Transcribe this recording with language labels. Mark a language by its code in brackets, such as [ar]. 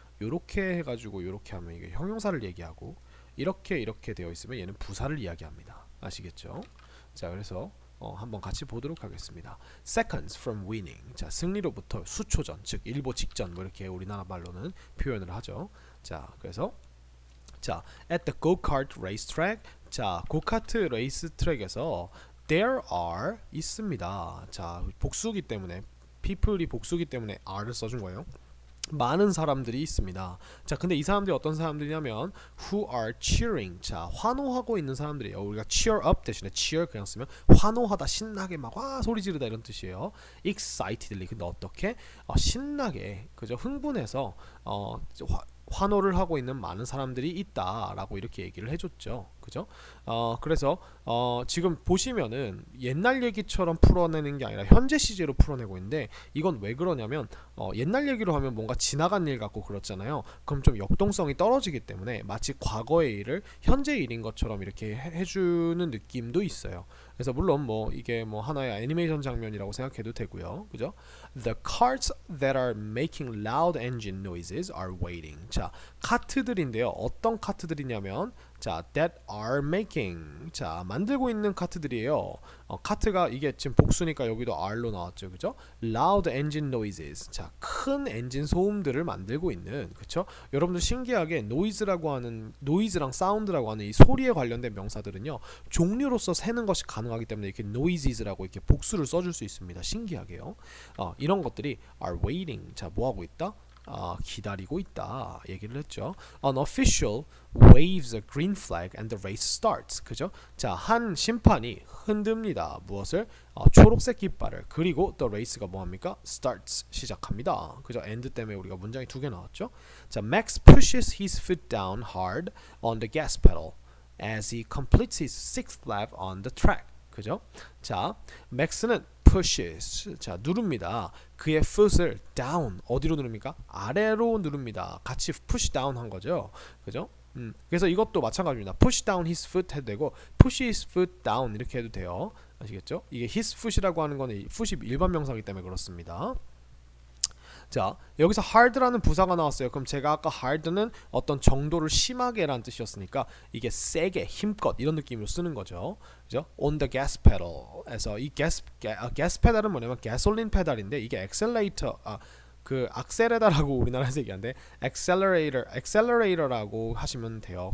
[ko] 요렇게 해가지고 요렇게 하면 이게 형용사를 얘기하고, 이렇게 되어 있으면 얘는 부사를 이야기합니다. 아시겠죠? 자, 그래서 한번 같이 보도록 하겠습니다. [en] Seconds from winning. [ko] 자, 승리로부터 수초 전, 즉 일보 직전, 뭐 이렇게 우리나라 말로는 표현을 하죠. [en] 자, 그래서 자, at the go-kart racetrack. [ko] 자, 고카트 레이스 트랙에서 there are 있습니다. 자, 복수기 때문에 people이 복수기 때문에 are를 써준 거예요. 많은 사람들이 있습니다. 자, 근데 이 사람들이 어떤 사람들이냐면 [en] who are cheering. [ko] 자, 환호하고 있는 사람들이에요. 우리가 cheer up 대신에 cheer 그냥 쓰면 환호하다, 신나게 막 와 소리 지르다 이런 뜻이에요. excitedly. 근데 어떻게? 신나게, 그죠? 흥분해서 환호를 하고 있는 많은 사람들이 있다라고 이렇게 얘기를 해줬죠. 그죠? 그래서 지금 보시면은 옛날 얘기처럼 풀어내는 게 아니라 현재 시제로 풀어내고 있는데, 이건 왜 그러냐면 옛날 얘기로 하면 뭔가 지나간 일 같고 그렇잖아요. 그럼 좀 역동성이 떨어지기 때문에 마치 과거의 일을 현재 일인 것처럼 이렇게 해주는 느낌도 있어요. 그래서 물론 뭐 이게 뭐 하나의 애니메이션 장면이라고 생각해도 되고요. 그죠? [en] The carts that are making loud engine noises are waiting. [ko] 자, 카트들인데요. 어떤 카트들이냐면 [en] 자, that are making. [ko] 자, 만들고 있는 카트들이에요. 카트가 이게 지금 복수니까 여기도 R로 나왔죠, 그죠? [en] Loud engine noises. [ko] 자, 큰 엔진 소음들을 만들고 있는, 그쵸? 여러분들 신기하게 noise랑 sound라고 하는 이 소리에 관련된 명사들은요, 종류로서 세는 것이 가능하기 때문에 이렇게 noises라고 이렇게 복수를 써줄 수 있습니다. 신기하게요. 이런 것들이 [en] are waiting. [ko] 자, 뭐 하고 있다? 기다리고 있다 얘기를 했죠. [en] An official waves a green flag and the race starts. [ko] 그죠? 자, 한 심판이 흔듭니다. 무엇을? 초록색 깃발을. 그리고 the race가 뭐합니까? starts. 시작합니다. 그죠? and 때문에 우리가 문장이 두 개 나왔죠. [en] 자, Max pushes his foot down hard on the gas pedal as he completes his sixth lap on the track. [ko] 그죠? 자, 맥스는 pushes. 자, 누릅니다. 그의 foot을 down. 어디로 누릅니까? 아래로 누릅니다. 같이 push down 한 거죠. 그죠? 그래서 이것도 마찬가지입니다. [en] push down his foot [ko] 해도 되고 [en] push his foot down [ko] 이렇게 해도 돼요. 아시겠죠? 이게 his foot이라고 하는 거는 foot이 일반 명사이기 때문에 그렇습니다. 자, 여기서 hard라는 부사가 나왔어요. 그럼 제가 아까 hard는 어떤 정도를 심하게 라는 뜻이었으니까 이게 세게, 힘껏 이런 느낌으로 쓰는 거죠. 그죠? On the gas pedal에서 이 gas pedal은 뭐냐면 가솔린 페달인데 이게 accelerator, 그 악셀레다라고 우리나라에서 얘기하는데 accelerator라고 하시면 돼요.